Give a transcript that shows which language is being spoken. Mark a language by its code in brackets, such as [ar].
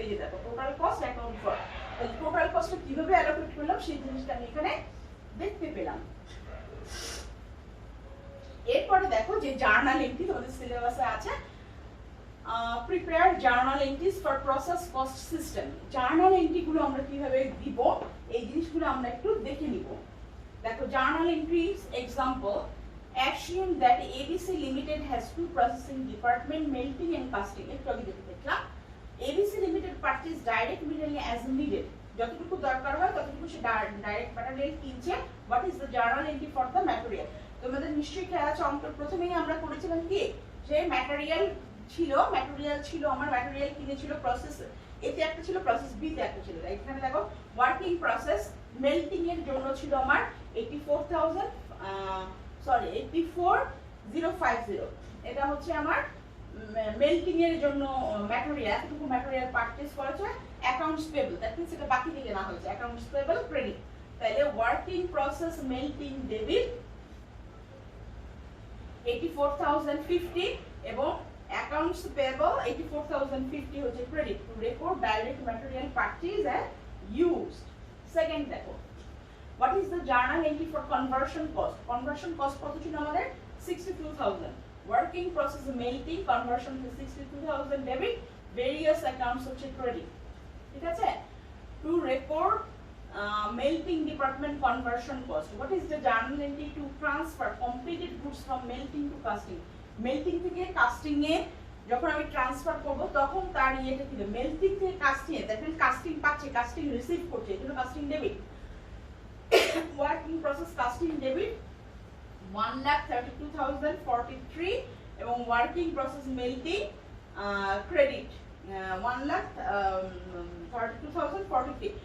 [bn] এই যে দেখো total cost account for, total কস্টটা কিভাবে অ্যালোকেট করলাম সেই জিনিসটা আমি এখানে দেখতে পেলাম। এরপরে দেখো যে জার্নাল এন্ট্রি তোমাদের সিলেবাসে আছে, prepare journal entries for process cost system. Journal entry গুলো আমরা কিভাবে দিব এই জিনিসগুলো আমরা একটু দেখে নিব। দেখো journal entries example, [en] assume that ABC Limited has two processing department, melting and casting। [bn] একটু আগে দেখলাম ABC Limited [en] purchase direct material as needed, [bn] যতটুকু দরকার হয় ততটুকু সে ডাইরেক্ট ম্যাটেরিয়াল কিনছে। [en] what is the journal entry for the material? [bn] তোমাদের নিশ্চয়ই খেয়াল আছে অঙ্কের প্রথমেই আমরা করেছিলাম কি, যে ম্যাটেরিয়াল ছিল আমার, ম্যাটেরিয়াল কিনেছিল প্রসেস এতে একটা ছিল, প্রসেস বি তে একটা ছিল। এখানে দেখো ওয়ার্কিং প্রসেস মেল্টিং এর জন্য ছিল আমার 84,050, এটা হচ্ছে আমার মেল্টিং এর জন্য ম্যাটেরিয়াল, এতটুকু ম্যাটেরিয়াল পারচেজ করেছে। অ্যাকাউন্টস পেবল, দ্যাট মিন্স এটা বাকি থেকে না হয়েছে, অ্যাকাউন্টস পেবল ক্রেডিট। তাহলে ওয়ার্কিং প্রসেস মেল্টিং ডেবিট 84,050, এবং accounts payable 84,050 হচ্ছে credit to record direct material purchase and used. Second দেখো [en] what is the journal entry for conversion cost? [bn] conversion cost কত ছিল আমাদের? 62,000। [en] working process melting conversion to 62,000 debit, various accounts [bn] হচ্ছে credit, ঠিক আছে। [en] to record melting department conversion cost, what is the journal entry to transfer completed goods from melting to casting? [bn] Melting থেকে casting এ যখন আমি transfer করব তখন তার ইয়েটা কি, মেল্টিং থেকে casting A, that means casting পাচ্ছে, কাস্টিং রিসিভ করছে, এজন্য casting debit. Working process casting debit 1,32,043, এবং ওয়ার্কিং প্রসেস মেল্টিং ক্রেডিট 1,32,043।